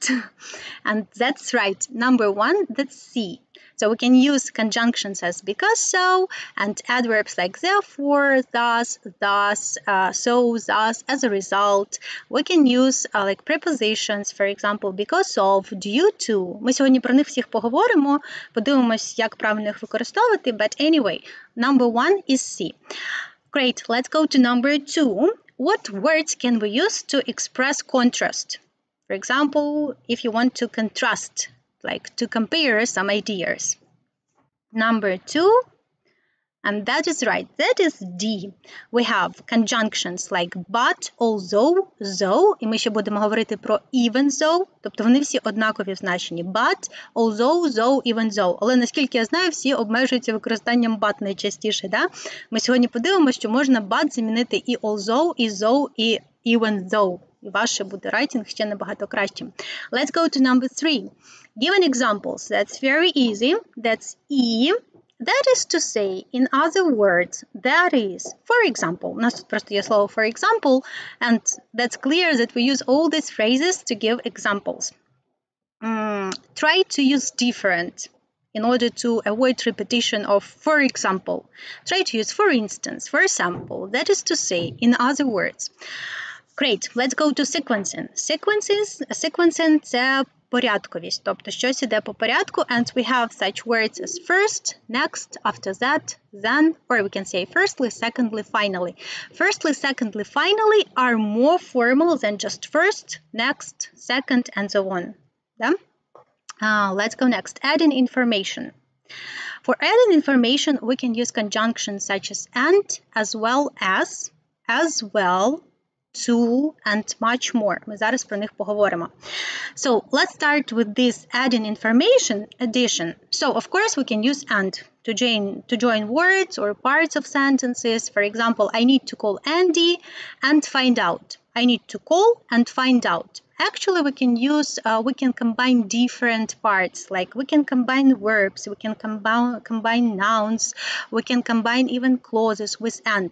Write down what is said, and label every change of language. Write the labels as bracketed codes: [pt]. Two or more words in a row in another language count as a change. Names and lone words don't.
[en] And that's right. Number 1, that's C. So we can use conjunctions as because so and adverbs like therefore, thus, so, thus, as a result. We can use like prepositions, for example, because of, due to. [uk] Ми сьогодні про них всіх поговоримо, подивимось, як правильно їх використовувати. [en] But anyway, number 1 is C. Great, let's go to number 2. What words can we use to express contrast? For example, if you want to contrast, like to compare some ideas. Number 2, and that is right, that is D. We have conjunctions like but, although, though, [uk] і ми ще будемо говорити про [en] even though, [uk] тобто вони всі однакові в значенні. [en] But, although, though, even though. [uk] Але наскільки я знаю, всі обмежуються використанням but найчастіше, да? Ми сьогодні подивимося, що можна but замінити і although, і though, і even though. І ваше буде writing ще набагато кращим. [en] Let's go to number 3. Given examples. That's very easy. That's E. That is to say, in other words, that is, for example. [uk] У нас тут просто є слово [en] for example, and that's clear that we use all these phrases to give examples. Try to use different in order to avoid repetition of for example. Try to use for instance, for example. That is to say, in other words. Great, let's go to sequencing. Sequencing – [uk] це порядковість, тобто щось іде по порядку, [en] and we have such words as first, next, after that, then, or we can say firstly, secondly, finally. Firstly, secondly, finally are more formal than just first, next, second, and so on. Yeah? Let's go next. Adding information. For adding information, we can use conjunctions such as and, as well, to, and much more. [uk] Ми зараз про них поговоримо. [en] So, let's start with this adding information addition. So, of course, we can use and to join words or parts of sentences. For example, I need to call Andy and find out. I need to call and find out. Actually, we can combine different parts, like we can combine verbs, we can combine nouns, we can combine even clauses with and.